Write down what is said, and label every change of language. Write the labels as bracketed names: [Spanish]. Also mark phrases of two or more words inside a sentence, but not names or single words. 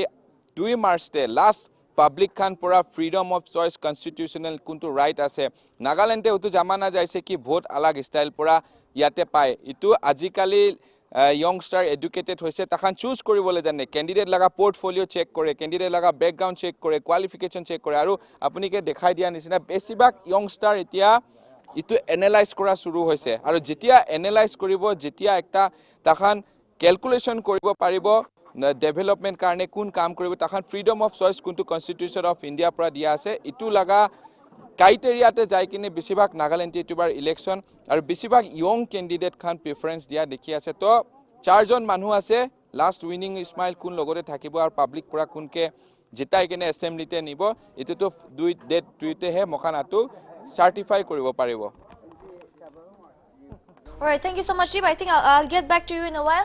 [Naga Pidgin] 2 মাৰ্চতে লাষ্ট পাব্লিক খান পুরা [English] freedom of choice [Naga Pidgin] কনস্টিটিউশনাল কোনটো রাইট আছে নাগাল্যান্ডে ওতো জামানা যাইছে কি ভোট আলাগ স্টাইল পুরা ইয়াতে পায় ইটো আজিকালি [English] youngster educated [Naga Pidgin] hoise takhan choose koribole jane candidate laga portfolio check kore candidate laga background check kore qualification check kore aru apuni ke dekhai dia nisina besibak youngster etia itu analyze kora shuru hoise aru jetia analyze koribo jetia ekta takhan calculation koribo paribo development karne kun kaam koribo takhan [English] freedom of choice [Naga Pidgin] kuntu [English] constitution of india [Naga Pidgin] pra dia ase itu laga criteria te jai kine besibak Nagaland tubar election aru besibak [English] young candidate [Naga Pidgin] khan preference dia dekhi ase to charjon manu ase [English] last winning smile [Naga Pidgin] kun logore thakibo ar public pura kunke jitai kine assembly te nibo itu to date tuite he mokan atu certify koribo paribo. [English] All right, thank you so much, Jeep. I think I'll get back to you in a while.